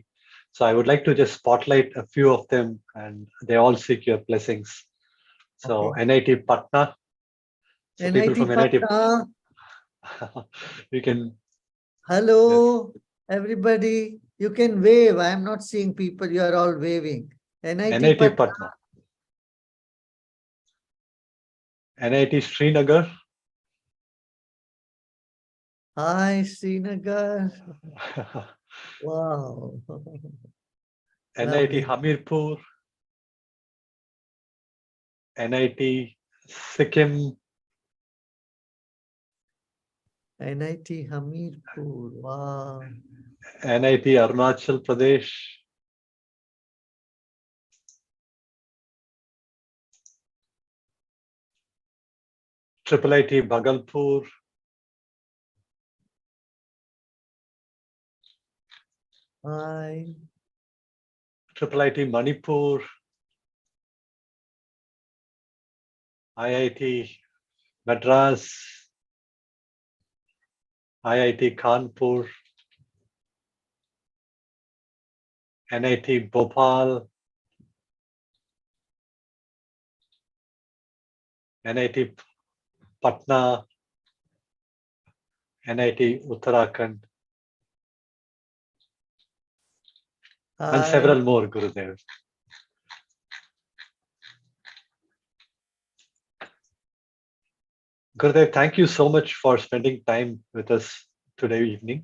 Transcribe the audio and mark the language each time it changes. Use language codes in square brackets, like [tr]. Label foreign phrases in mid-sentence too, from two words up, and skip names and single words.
[en] So I would like to just spotlight a few of them, and they all seek your blessings. So Okay. NIT Patna. So people from NIT. Patna. You can. Hello, everybody. You can wave. I am not seeing people. You are all waving. NIT Patna. NIT Srinagar. Hi, Srinagar. Wow. NIT Hamirpur. NIT Sikkim. NIT Hamirpur. Wow. NIT Arunachal Pradesh. IIIT Bhagalpur. Hi. IIIT Manipur. IIT Madras. IIT Kanpur. NIT Bhopal. NIT Patna. NIT Uttarakhand. And several more, Gurudev. Gurudev, thank you so much for spending time with us today evening.